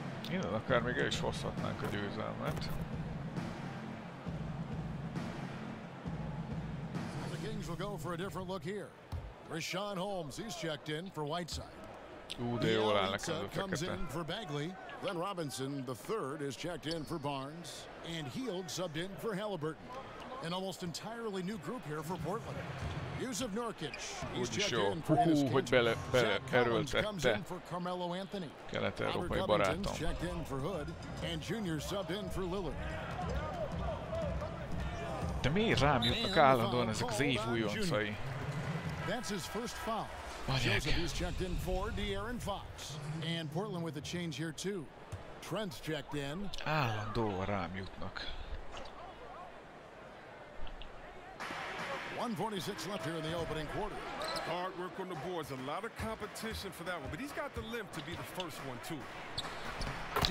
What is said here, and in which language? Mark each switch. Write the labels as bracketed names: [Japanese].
[Hungarian] Innen akár még el is hozhatnánk a győzelmet. [English] The Kings will go for a different look here. Rashawn Holmes, he's checked in for Whiteside. [Hungarian] De jól áll nekem a [English] comes [Hungarian] fekete. [English] in for Bagley. Glenn Robinson, the third, is checked in for Barnes. And Hield subbed in for Halliburton. An almost entirely new group here for Portland. Yusuf Nurkic, he's checked in for Enes [Hungarian] hogy [English] Kanter. Comes in for Carmelo Anthony. [Hungarian] Kelet-európai barátom. [English] Checked in for Hood. And Junior subbed in for Lillard. [Hungarian] De miért rám jutnak állandóan ezek az év újoncai? [English] That's his first foul. Joseph is checked in for De'Aaron Fox. And Portland with a change here too. Trent's checked in. [Hungarian] Állandóan rám jutnak. [English] 1:46 left here in the opening quarter. Hard work on the boards. A lot of competition for that one, but he's got the limp to be the first one too.